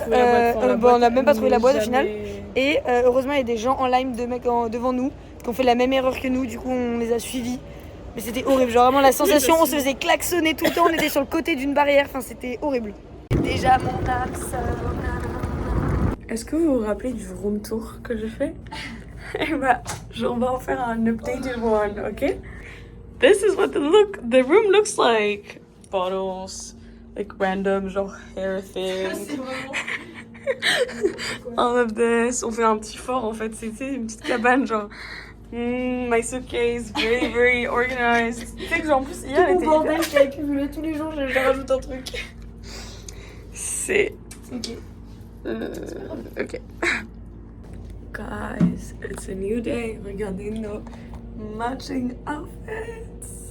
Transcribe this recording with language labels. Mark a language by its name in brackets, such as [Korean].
[French] on n'a même pas trouvé la boîte au final. Et heureusement, il y a des gens en lime de mecs devant nous qui ont fait la même erreur que nous, du coup on les a suivis. Mais c'était horrible, genre vraiment la sensation, on se faisait klaxonner tout le temps, on était sur le côté d'une barrière, enfin c'était horrible. Déjà mon axe. Est-ce que vous vous rappelez du room tour que j'ai fait? Eh bah, on va en faire un [English] updated one, [French] ok? [English] This is what the room looks like. Bottles, like random, [French] genre [English] hair things. All of this. [French] On fait un petit fort en fait, c'était une petite cabane genre. [English] My suitcase, very very organized. [French] Tu sais que genre en plus hier elle était bordel qui a accumulé tous les jours, je rajoute un truc. C'est... Ok. [English] Ok. Guys, it's a new day. [French] Regardez nos matching outfits.